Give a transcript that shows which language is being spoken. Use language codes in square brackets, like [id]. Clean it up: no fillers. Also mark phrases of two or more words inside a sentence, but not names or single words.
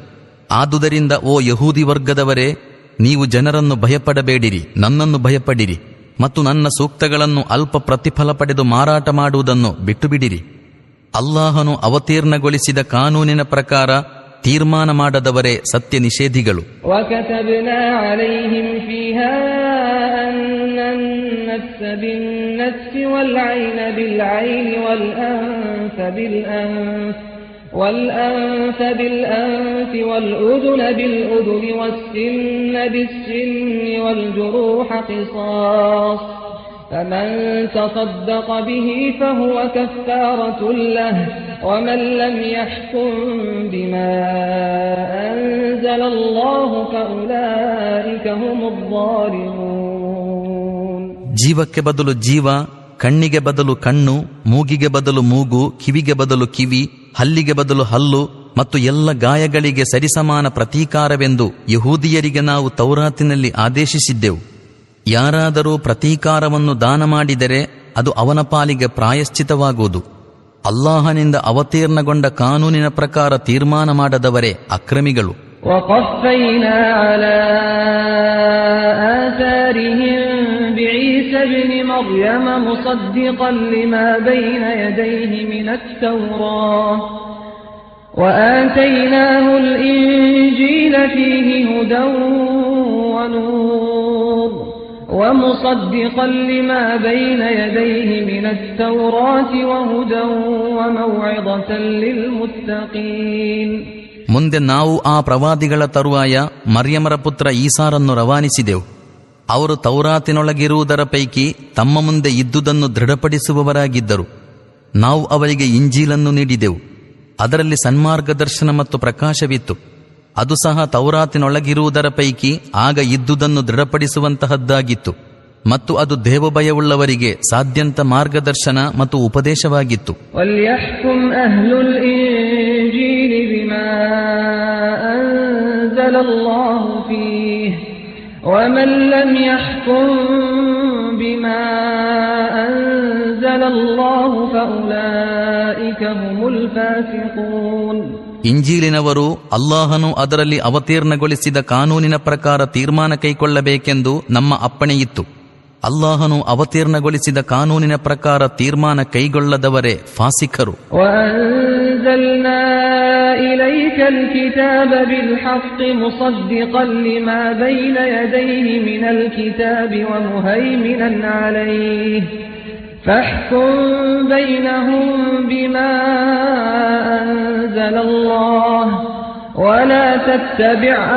[kn] ಆದುದರಿಂದ ಓ ಯಹೂದಿ ವರ್ಗದವರೇ, ನೀವು ಜನರನ್ನು ಭಯಪಡಬೇಡಿರಿ, ನನ್ನನ್ನು ಭಯಪಡಿರಿ ಮತ್ತು ನನ್ನ ಸೂಕ್ತಗಳನ್ನು ಅಲ್ಪ ಪ್ರತಿಫಲ ಪಡೆದು ಮಾರಾಟ ಮಾಡುವುದನ್ನು ಬಿಟ್ಟುಬಿಡಿರಿ. ಅಲ್ಲಾಹನು ಅವತೀರ್ಣಗೊಳಿಸಿದ ಕಾನೂನಿನ ಪ್ರಕಾರ ತೀರ್ಮಾನ ಮಾಡದವರೇ ಸತ್ಯ ನಿಷೇಧಿಗಳು. [ar] وَكَتَبْنَا عَلَيْهِمْ فِيهَا أَنَّ النَّفْسَ بِالنَّفْسِ وَالْعَيْنَ بِالْعَيْنِ وَالْأَنفَ بِالْأَنفِ وَالْأُذُنَ بِالْأُذُنِ وَالسِّنَّ بِالسِّنِّ وَالْجُرُوحَ قِصَاصٌ فمن تصدق به فهو كفارة له ومن لم يحكم بما أنزل الله فأولئك هم الظالمون. [kn] ಜೀವಕ್ಕೆ ಬದಲು ಜೀವ, ಕಣ್ಣಿಗೆ ಬದಲು ಕಣ್ಣು, ಮೂಗಿಗೆ ಬದಲು ಮೂಗು, ಕಿವಿಗೆ ಬದಲು ಕಿವಿ, ಹಲ್ಲಿಗೆ ಬದಲು ಹಲ್ಲು ಮತ್ತು ಎಲ್ಲ ಗಾಯಗಳಿಗೆ ಸರಿಸಮಾನ ಪ್ರತೀಕಾರವೆಂದು ಯಹೂದಿಯರಿಗೆ ನಾವು ತೌರಾತಿನಲ್ಲಿ ಆದೇಶಿಸಿದ್ದೆವು. ಯಾರಾದರೂ ಪ್ರತೀಕಾರವನ್ನು ದಾನ ಮಾಡಿದರೆ ಅದು ಅವನ ಪಾಲಿಗೆ ಪ್ರಾಯಶ್ಚಿತವಾಗುವುದು. ಅಲ್ಲಾಹನಿಂದ ಅವತೀರ್ಣಗೊಂಡ ಕಾನೂನಿನ ಪ್ರಕಾರ ತೀರ್ಮಾನ ಮಾಡದವರೇ ಅಕ್ರಮಿಗಳು. [ar] وَقَفَّيْنَا عَلَى آثَارِهِمْ بِعِيسَى ابْنِ مَرْيَمَ مُصَدِّقًا لِمَا بَيْنَ يَدَيْهِ مِنَ التَّوْرَاةِ وَآتَيْنَاهُ الْإِنْجِيلَ فِيهِ هُدًى وَنُورٌ وَمُصَدِّقًا لِمَا بَيْنَ يَدَيْهِ مِنَ التَّوْرَاةِ وَهُدًى وَمَوْعِظَةً لِلْمُتَّقِينَ. [kn] ಮುಂದೆ ನಾವು ಆ ಪ್ರವಾದಿಗಳ ತರುವಾಯ ಮರ್ಯಮರ ಪುತ್ರ ಈಸಾರನ್ನು ರವಾನಿಸಿದೆವು. ಅವರು ತೌರಾತಿನೊಳಗಿರುವುದರ ಪೈಕಿ ತಮ್ಮ ಮುಂದೆ ಇದ್ದುದನ್ನು ದೃಢಪಡಿಸುವವರಾಗಿದ್ದರು. ನಾವು ಅವರಿಗೆ ಇಂಜೀಲನ್ನು ನೀಡಿದೆವು, ಅದರಲ್ಲಿ ಸನ್ಮಾರ್ಗದರ್ಶನ ಮತ್ತು ಪ್ರಕಾಶವಿತ್ತು. ಅದು ಸಹ ತೌರಾತಿನೊಳಗಿರುವುದರ ಪೈಕಿ ಆಗ ಇದ್ದುದನ್ನು ದೃಢಪಡಿಸುವಂತಹದ್ದಾಗಿತ್ತು ಮತ್ತು ಅದು ದೇವಭಯವುಳ್ಳವರಿಗೆ ಸಾಧ್ಯಂತ ಮಾರ್ಗದರ್ಶನ ಮತ್ತು ಉಪದೇಶವಾಗಿತ್ತು. [ar] وَلْيَحْكُمْ أَهْلُ الْإِنْجِيلِ بِمَا أَنزَلَ اللَّهُ فِيهِ وَمَنْ لَمْ يَحْكُمْ بِمَا أَنزَلَ اللَّهُ فَأُولَئِكَ هُمُ الْفَاسِقُونَ. [kn] ಇಂಜೀಲಿನವರು ಅಲ್ಲಾಹನು ಅದರಲ್ಲಿ ಅವತೀರ್ಣಗೊಳಿಸಿದ ಕಾನೂನಿನ ಪ್ರಕಾರ ತೀರ್ಮಾನ ಕೈಗೊಳ್ಳಬೇಕೆಂದು ನಮ್ಮ ಅಪ್ಪಣೆಯಿತ್ತು. ಅಲ್ಲಾಹನು ಅವತೀರ್ಣಗೊಳಿಸಿದ ಕಾನೂನಿನ ಪ್ರಕಾರ ತೀರ್ಮಾನ ಕೈಗೊಳ್ಳದವರೇ ಫಾಸಿಕರು. [ar] وَأَنزَلْنَا إِلَيْكَ الْكِتَابَ بِالْحَقِّ مُصَدِّقًا لِمَا بَيْنَ يَدَيْهِ مِنَ الْكِتَابِ وَمُهَيْمِنًا عَلَيْهِ فاحكم بينهم بما أنزل الله ولا تتبع